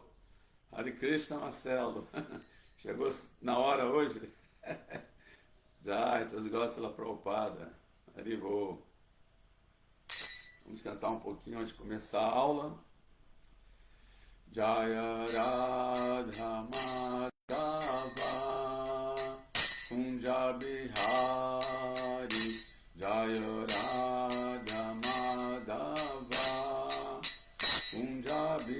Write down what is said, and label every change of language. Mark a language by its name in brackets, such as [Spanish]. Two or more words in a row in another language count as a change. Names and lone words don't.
[Sanskrit] Hare Krishna, [Portuguese] Marcelo. Chegou na hora hoje? Jai, todos gostam da Prabhupada. [Sanskrit] Haribol. [Portuguese] Vamos cantar um pouquinho antes de começar a aula. [Sanskrit] Jaya Radha Madhava Kunja Bihari Jaya Radha Madhava Kunja